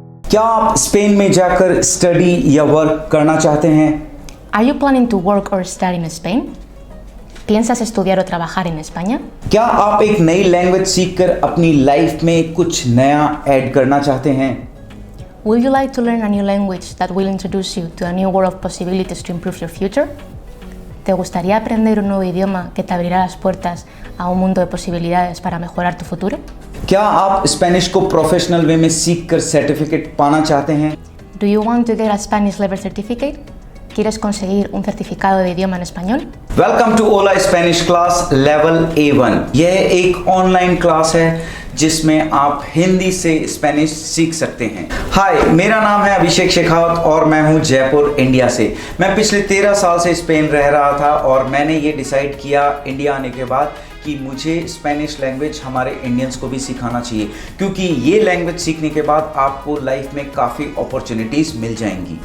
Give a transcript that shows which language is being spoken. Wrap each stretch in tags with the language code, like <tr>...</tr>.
<hi>क्या आप स्पेन में जाकर स्टडी या वर्क करना चाहते हैं?</hi> <en>Are you planning to work or study in Spain?</en> <es>¿Piensas estudiar o trabajar en España?</es> <hi>क्या आप एक नई लैंग्वेज सीखकर अपनी लाइफ में कुछ नया ऐड करना चाहते हैं?</hi> <en>Would you like to learn a new language that will introduce you to a new world of possibilities to improve your future?</en> <es>¿Te gustaría aprender un nuevo idioma que te abrirá las puertas a un mundo de posibilidades para mejorar tu futuro?</es> <hi>क्या आप Spanish को professional way में सीखकर certificate पाना चाहते हैं?</hi> <en>Do you want to get a Spanish level certificate?</en> <es>¿Quieres conseguir un certificado de idioma en español?</es> <en>Welcome to Hola Spanish class level A1।</en> <hi>यह एक ऑनलाइन क्लास है जिसमें आप हिंदी से स्पेनिश सीख सकते हैं। हाय, मेरा नाम है अभिषेक शेखावत और मैं हूं जयपुर, इंडिया से। मैं पिछले 13 साल से स्पेन रह रहा था और मैंने ये डिसाइड किया इंडिया आने के बाद कि मुझे स्पेनिश लैंग्वेज हमारे इंडियंस को भी सिखाना चाहिए, क्योंकि ये लैंग्वेज सीखने के बाद आपको लाइफ में काफ़ी अपॉर्चुनिटीज़ मिल जाएंगी।</hi>